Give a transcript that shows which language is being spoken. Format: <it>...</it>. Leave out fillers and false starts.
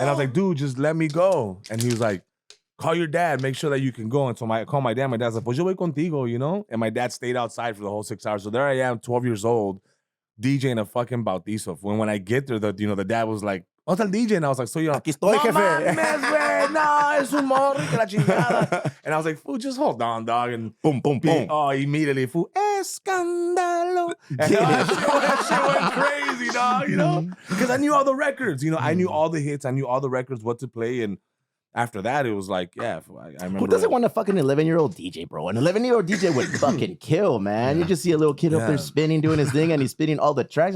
<en>and I was like, dude, just let me go. And he was like, call your dad, make sure that you can go. And so I called my dad. My dad's like,</en> <es>pues yo voy contigo,</es> <en>And my dad stayed outside for the whole 6 hours. So there I am, 12 years old, DJing a fucking bautizo. When I get there, the dad was like,</en> <es>¿dónde está el DJ?</es> <en>And I was like, so young.</en> <es>Aquí estoy, jefe. Mames, güey. No, es un morro que la chingada.</es> <en>And I was like, fool, just hold on, dog. And Boom, boom, boom. oh, immediately, fool, escándalo. And that shit went crazy, dog, Because I knew all the records, I knew all the hits. I knew all the records, what to play. And after that, it was like, yeah, I remember. Who doesn't want a fucking 11-year-old DJ, bro? An 11-year-old DJ would fucking kill, man. You just see a little kid up there spinning, doing his thing, and he's spinning all the tracks.</en>